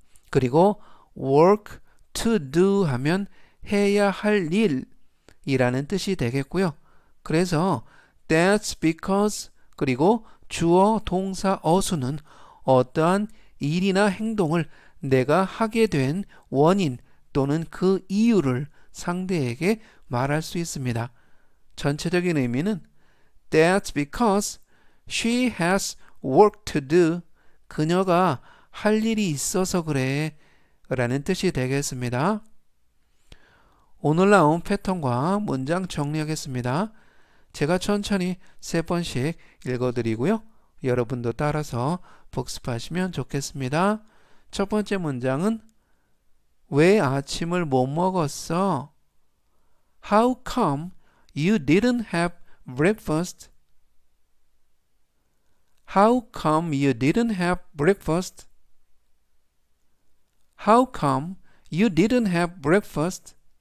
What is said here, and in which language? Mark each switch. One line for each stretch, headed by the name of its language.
Korean: 그리고
English: work to do
Korean: 하면 해야 할 일이라는 뜻이 되겠고요. 그래서
English: that's because
Korean: 그리고 주어 동사 어순은 어떠한 일이나 행동을 내가 하게 된 원인 또는 그 이유를 상대에게 말할 수 있습니다. 전체적인 의미는
English: That's because she has work to do.
Korean: 그녀가 할 일이 있어서 그래 라는 뜻이 되겠습니다. 오늘 나온 패턴과 문장 정리하겠습니다. 제가 천천히 3번씩 읽어드리고요. 여러분도 따라서 복습하시면 좋겠습니다. 첫 번째 문장은 왜 아침을 못 먹었어?
English: How come you didn't have breakfast? How come you didn't have breakfast? How come you didn't have breakfast?